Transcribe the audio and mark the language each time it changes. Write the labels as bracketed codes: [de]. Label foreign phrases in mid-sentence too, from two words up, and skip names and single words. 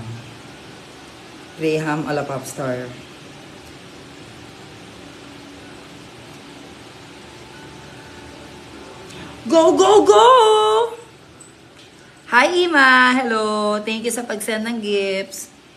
[en] Graham a la Popstar. Go, go, go! Hi, Ima! Hello! Thank you [tl] sa pag-send ng gifts.